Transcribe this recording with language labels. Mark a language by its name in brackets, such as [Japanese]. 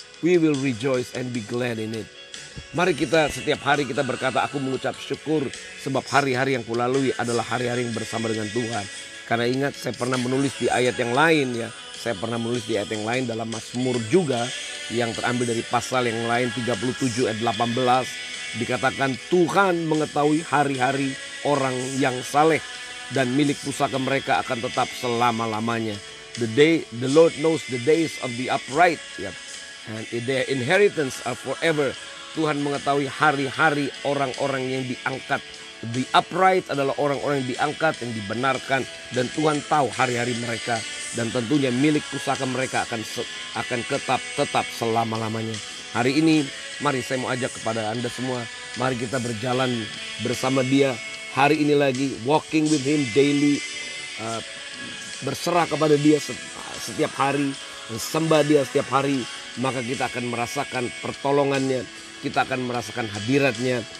[English] We will rejoice and be glad in it. [Indonesian] Mari kita setiap hari kita berkata, aku mengucap syukur sebab hari-hari yang kulalui adalah hari-hari yang bersama dengan Tuhan. Karena ingat, saya pernah menulis di ayat yang lain ya. Saya pernah menulis di ayat yang lain dalam Mazmur juga, yang terambil dari pasal yang lain 37 ayat 18. Dikatakan Tuhan mengetahui hari-hari orang yang saleh, dan milik pusaka mereka akan tetap selama-lamanya. [English] The Lord knows the days of the upright, ya. And their inheritance are forever. [Indonesian] Tuhan mengetahui hari-hari orang-orang yang diangkat. The upright adalah orang-orang yang diangkat, yang dibenarkan, dan Tuhan tahu hari-hari mereka, dan tentunya milik pusaka mereka akan tetap selama-lamanya. Hari ini mari saya mau ajak kepada Anda semua, mari kita berjalan bersama Dia hari ini lagi, [English] walking with Him daily, [Indonesian] berserah kepada Dia setiap hari, sembah Dia setiap hari, maka kita akan merasakan pertolongannya, kita akan merasakan hadiratnya.